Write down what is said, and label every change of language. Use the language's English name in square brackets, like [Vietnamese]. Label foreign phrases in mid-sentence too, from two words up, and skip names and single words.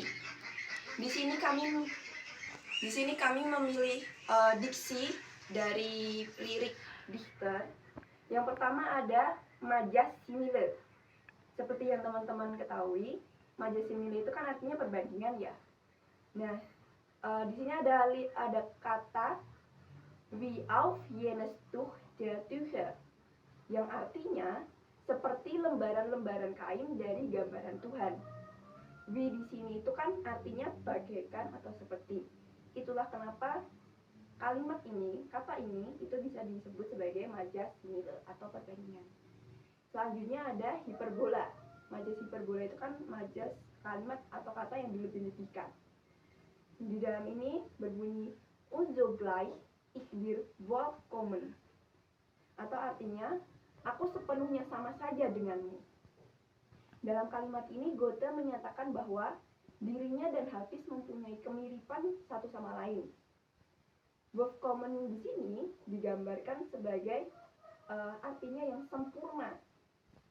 [Indonesian] Di sini kami memilih diksi dari lirik Dichter. Yang pertama ada majas simile. Seperti yang teman-teman ketahui, majas simile itu kan artinya perbandingan ya. Nah, di sini ada kata [German] wie auf jenes Tuch der Tücher, [Indonesian] yang artinya seperti lembaran-lembaran kain dari gambaran Tuhan. Wie di sini itu kan artinya bagaikan atau seperti. Itulah kenapa kalimat ini, kata ini itu bisa disebut sebagai majas simile atau perbandingan. Selanjutnya ada hiperbola. Majas hiperbola itu kan majas kalimat atau kata yang dilebih-lebihkan. Di dalam ini berbunyi [German] unzogleich ich dir vollkommen, [Indonesian] atau artinya aku sepenuhnya sama saja denganmu. Dalam kalimat ini Goethe menyatakan bahwa dirinya dan Hafiz mempunyai kemiripan satu sama lain. Vollkommen di sini digambarkan sebagai artinya yang sempurna.